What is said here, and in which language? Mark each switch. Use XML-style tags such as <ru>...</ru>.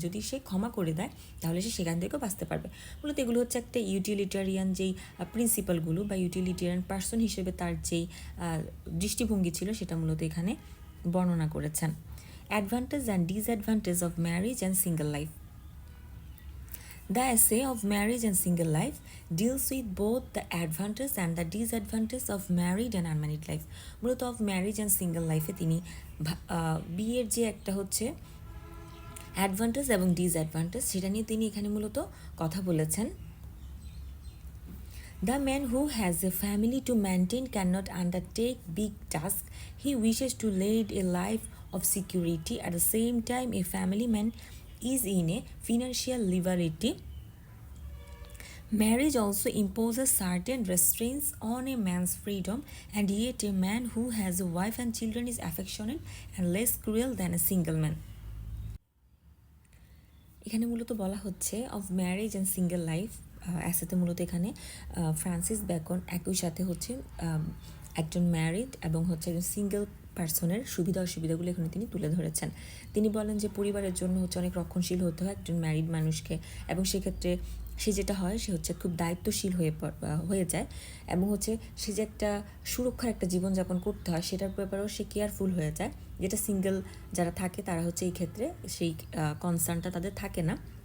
<bn>যদি সে ক্ষমা করে দেয়, তাহলে সে সেখান থেকেও বাঁচতে পারবে। মূলত এগুলো হচ্ছে একটা ইউটিলিটারিয়ান যেই প্রিন্সিপালগুলো বা ইউটিলিটারিয়ান পার্সন হিসেবে তার যেই দৃষ্টিভঙ্গি ছিল, সেটা মূলত এখানে বর্ণনা করেছেন।</bn> <en>Advantage and disadvantage of marriage and single life. The essay of marriage and single life deals with both the advantages and the disadvantages of married and unmarried life.</en> <bn>মূলত অফ ম্যারেজ অ্যান্ড সিঙ্গেল লাইফে তিনি বিয়ের যে একটা হচ্ছে advantage এবং disadvantage, সেটা নিয়ে তিনি এখানে মূলত কথা বলেছেন।</bn> <en>The man who has a family to maintain cannot undertake big tasks. He wishes to lead a life of security. At the same time, a family man is in a financial liberty. Marriage also imposes certain restraints on a man's freedom, and yet a man who has a wife and children is affectionate and less cruel than a single man.</en> <bn>এখানে মূলত বলা হচ্ছে of marriage and single life অ্যাসেতে মূলত এখানে Francis bacon একই সাথে হচ্ছে একজন ম্যারিড এবং হচ্ছে একজন সিঙ্গেল পার্সনের সুবিধা অসুবিধাগুলো এখানে তিনি তুলে ধরেছেন। তিনি বলেন যে পরিবারের জন্য হচ্ছে অনেক রক্ষণশীল হতে হয় একজন ম্যারিড মানুষকে, এবং সেক্ষেত্রে সে যেটা হয় সে হচ্ছে খুব দায়িত্বশীল হয়ে যায়, এবং হচ্ছে সে যে একটা সুরক্ষার একটা জীবনযাপন করতে হয় সেটার ব্যাপারেও সে কেয়ারফুল হয়ে যায়, যেটা সিঙ্গেল যারা থাকে তারা হচ্ছে এই ক্ষেত্রে সেই কনসার্নটা তাদের থাকে না।</bn>